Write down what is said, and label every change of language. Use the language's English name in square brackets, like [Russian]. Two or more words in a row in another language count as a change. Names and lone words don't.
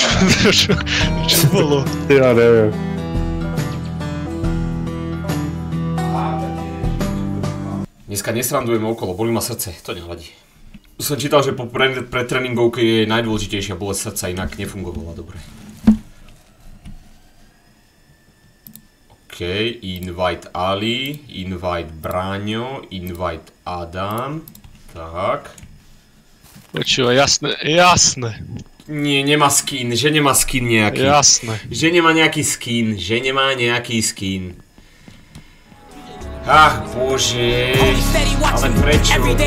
[Slovak] Čo bolo? Ja neviem. Dneska nesrandujeme okolo, bolí ma srdce, to nevadí. Som čítal, že po predtréningovke je najdôležitejšia bolesť srdca, inak nefungovala dobre. [English] OK, invite Ali, invite Braňo, invite Adam. [Slovak] Tak. Počúva, jasné. Nie, nemá skin, že nemá skin nejaký. Jasné. Že nemá nejaký skin, Ach bože, ale prečo?